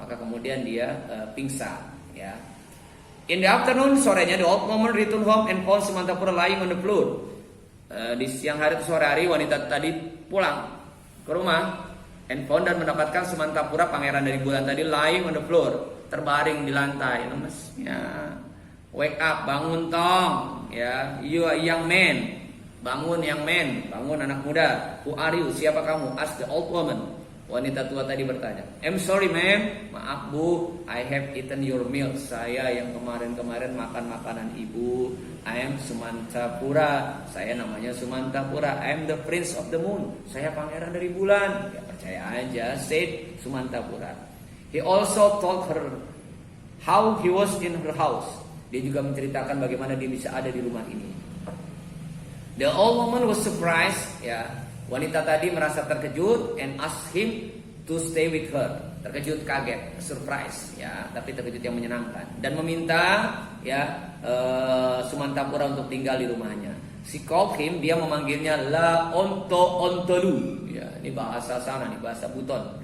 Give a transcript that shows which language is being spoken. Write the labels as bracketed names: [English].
[Indonesian] maka kemudian dia pingsan, ya. [English] In the afternoon, [Indonesian] sorenya, [English] the old woman returned home and found Sumantapura lying on the floor. [Indonesian] Di siang hari atau sore hari, wanita tadi pulang ke rumah [English] and found, [Indonesian] dan mendapatkan Sumantapura, pangeran dari bulan tadi, [English] lying on the floor, [Indonesian] terbaring di lantai, lemes. [English] Ya, wake up, [Indonesian] bangun tong, ya, [English] you are young man, bangun young man, [Indonesian] bangun anak muda. [English] Who are you? [Indonesian] Siapa kamu? [English] Ask the old woman. [Indonesian] Wanita tua tadi bertanya. [English] I'm sorry ma'am, [Indonesian] maaf bu, [English] I have eaten your meal. [Indonesian] Saya yang kemarin-kemarin makan makanan ibu. [English] I am Sumantapura. [Indonesian] Saya namanya Sumantapura. [English] I am the prince of the moon. [Indonesian] Saya pangeran dari bulan. Ya percaya aja, [English] said Sumantapura. He also told her how he was in her house. [Indonesian] Dia juga menceritakan bagaimana dia bisa ada di rumah ini. [English] The old woman was surprised, ya. [Indonesian] Wanita tadi merasa terkejut [English] and asked him to stay with her. [Indonesian] Terkejut, kaget, surprise, ya, tapi terkejut yang menyenangkan, dan meminta, ya, Sumantapura untuk tinggal di rumahnya. [English] She called him, [Indonesian] dia memanggilnya [English] La Onto Ontolu. [Indonesian] Ya, ini bahasa sana, ini bahasa Buton.